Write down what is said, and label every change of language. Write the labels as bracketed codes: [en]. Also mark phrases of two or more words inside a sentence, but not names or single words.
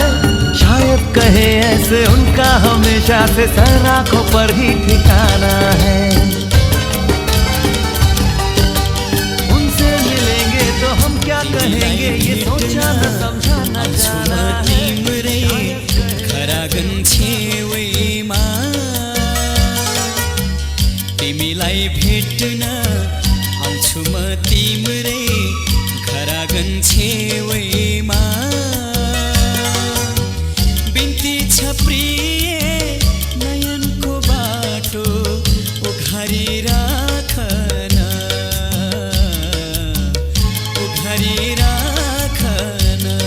[hi] शायद कहे ऐसे उनका हमेशा से सर आंखों पर ही ठिकाना है। उनसे मिलेंगे तो हम क्या कहेंगे ये सोचा न समझा न जाना है। [ne] तिमीलाई भेट्न आउँछु म तिम्रै घरागन छेउमा। बिन्ती छ प्रिय नयनको बाटो उघारी राखन, उघारी राखन।